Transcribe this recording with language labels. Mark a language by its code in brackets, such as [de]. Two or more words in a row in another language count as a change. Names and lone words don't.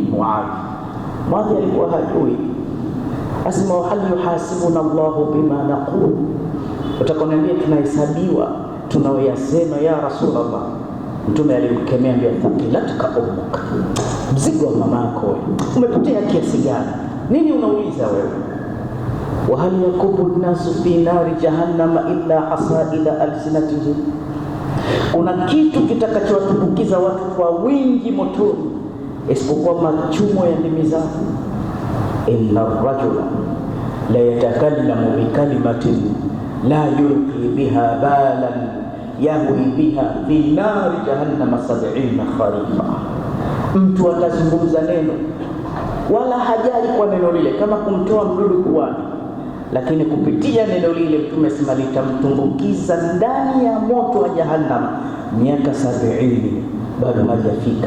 [sw] Muadh alikuwa hajui, asema [ar] هل يحاسبنا الله بما نقول, [sw] utakonambia tunahesabiwa tunaoyasema [ar] يا رسول الله. [sw] Mtume alimkemea, ambia [ar] ثكلتك أمك, [sw] mzigo wa mamako wewe, umepotea kiasi gani? Nini unauliza wewe? [ar] وهل يكب الناس في نار جهنم إلا حصائد ألسنتهم, [sw] kuna kitu kitakachowatumbukiza watu kwa wingi motoni isipokuwa machumo ya ndimi zao. [ar] إن الرجل ليتكلم بكلمة لا يلقي بها بالا يهوي بها في نار جهنم 70 خريفا. [sw] Mtu atazungumza neno wala hajali kwa neno lile kama kumtoa mdudu puani, lakini kupitia neno lile Mtume sema litamtumbukiza ndani ya moto wa jahannama miaka 70 bado hajafika.